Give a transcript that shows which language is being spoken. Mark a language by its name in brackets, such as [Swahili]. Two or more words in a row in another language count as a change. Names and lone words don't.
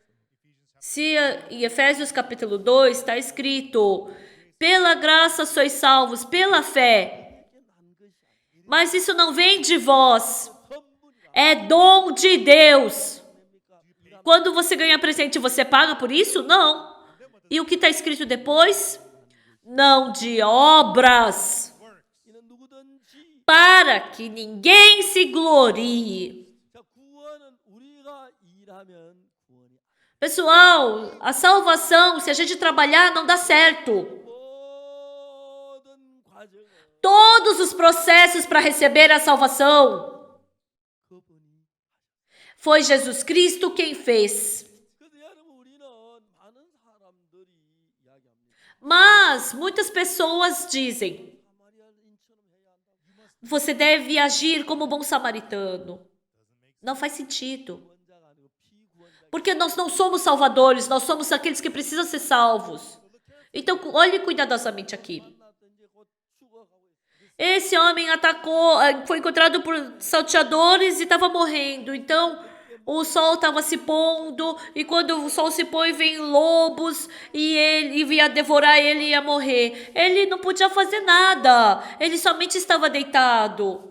[Portuguese] Se em Efésios capítulo 2 está escrito: pela graça sois salvos, pela fé. Mas isso não vem de vós, é dom de Deus. Quando você ganha presente, você paga por isso? Não. E o que está escrito depois? Não de obras, [Korean] 이는 누구든지 [Portuguese] para que ninguém se glorie. [Korean] 자, 구원은 우리가 일하면 구원이 [Portuguese] Pessoal, a salvação, se a gente trabalhar, não dá certo. [Korean] 모든 과정을 [Portuguese] Todos os processos para receber a salvação [Korean] 그분이 [Portuguese] foi Jesus Cristo quem fez. [Korean] 그래서 여러분 우리는 많은 사람들이 이야기합니다. [Portuguese] Mas muitas pessoas dizem: [Korean] 사마리아인처럼 해야 한다고. [Portuguese] você deve agir como bom samaritano. Não faz sentido. [Korean] 구원자가 아니고 피구원자. [Portuguese] Porque nós não somos salvadores, nós somos aqueles que precisam ser salvos. Então, olhe cuidadosamente aqui. [Korean] 만났던 이제 곧 죽어가고 있어요. [Portuguese] Esse homem foi encontrado por salteadores e estava morrendo. Então, o sol estava se pondo, e quando o sol se põe, vem lobos, e ele ia devorar ele e ia morrer. Ele não podia fazer nada, ele somente estava deitado.